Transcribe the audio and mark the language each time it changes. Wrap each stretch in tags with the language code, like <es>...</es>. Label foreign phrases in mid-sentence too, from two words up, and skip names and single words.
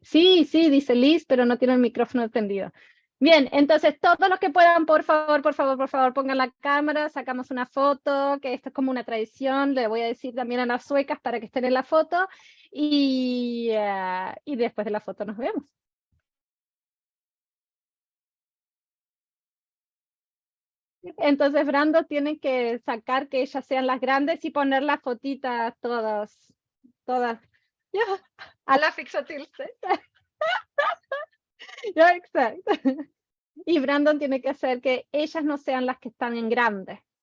<es>Sí, sí, dice Liz, pero no tiene el micrófono encendido. Bien, entonces todos los que puedan, por favor, pongan la cámara, sacamos una foto, que esto es como una tradición, le voy a decir también a las suecas para que estén en la foto, y después de la foto nos vemos. Entonces Brando tiene que sacar que ellas sean las grandes y poner las fotitas todas.</es> <sv>Ja, alla fixar till sig. Ja, exakt.</sv> <es>Y Brandon tiene que hacer que ellas no sean las que están en grande.</es>